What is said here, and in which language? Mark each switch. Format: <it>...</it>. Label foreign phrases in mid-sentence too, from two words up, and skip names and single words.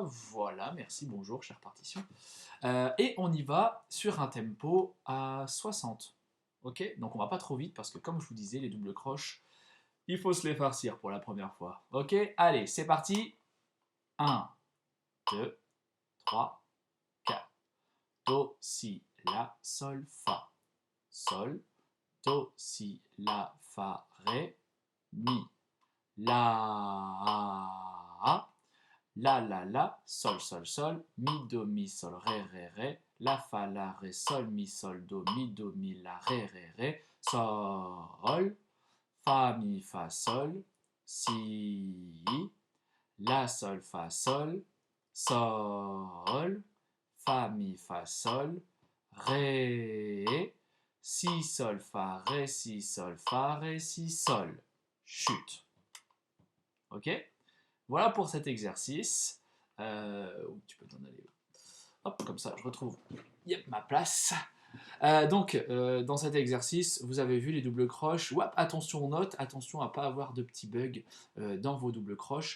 <fr>Voilà, merci, bonjour, chère partition. Et on y va sur un tempo à 60. Ok? Donc on va pas trop vite parce que comme je vous disais, les doubles croches, il faut se les farcir pour la première fois. Ok? Allez, c'est parti. 1, 2, 3, 4. Do, si, la, sol, fa. Sol, do, si, la, fa, ré, mi. La, sol, sol, sol, mi, sol, ré, la, fa, la, ré, sol, mi, la, ré, sol, fa, sol, si, la, sol, sol, fa, sol, ré, si, sol, fa, ré, si, sol. Chute. Ok? Voilà pour cet exercice. Tu peux t'en aller. Hop, comme ça, je retrouve yep, ma place. Dans cet exercice, vous avez vu les doubles croches. Ouap, attention aux notes, attention à ne pas avoir de petits bugs dans vos doubles croches.</fr>